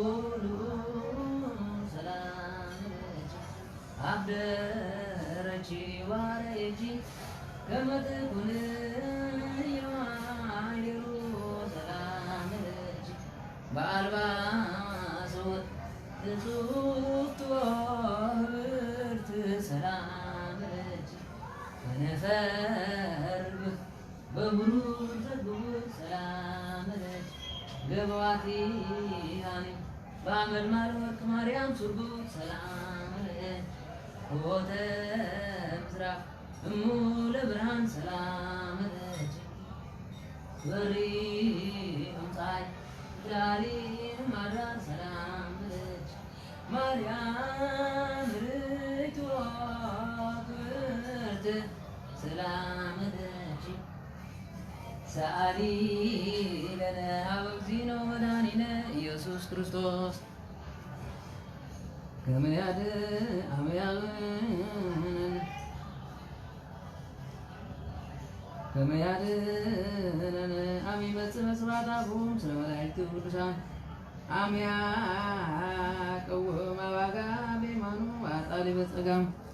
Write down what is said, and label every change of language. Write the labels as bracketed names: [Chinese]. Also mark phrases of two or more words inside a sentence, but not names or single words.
[Geez] ሰላም ለኪ አብደረኪ ዋረየኪ ከመ ትኩን የማኅደሩ ሰላም ለኪ በአልባሰ ወርቅ እጹብት ወህብርት ሰላም ለኪ ከነፈርብህ በብሩር ዘግቡር ሰላም ለኪ ገበዋቲሃኒ በአመልማል ወርቅ ማርያም ሱርጉት ሰላም ለኪ ሆተ ምስራቅ እሙ ለብርሃን ሰላም ለኪ በሪም ፀሐይ ዳሪም ማድራር ሰላም ለኪ ማርያም ርቱ ክብርት ሰላም ለኪ ሰአሊ ለነ ኀበ እግዚእነ ወመድኃኒነ ኢየሱስ ክርስቶስ ከመ ያድኅነነ አመ ይመጽእ በስብሐት አቡሁ ምስለ መላእክቱ ቅዱሳን አመ ያቀውም አባጋ በየማኑ ወአጣሊ በጸጋም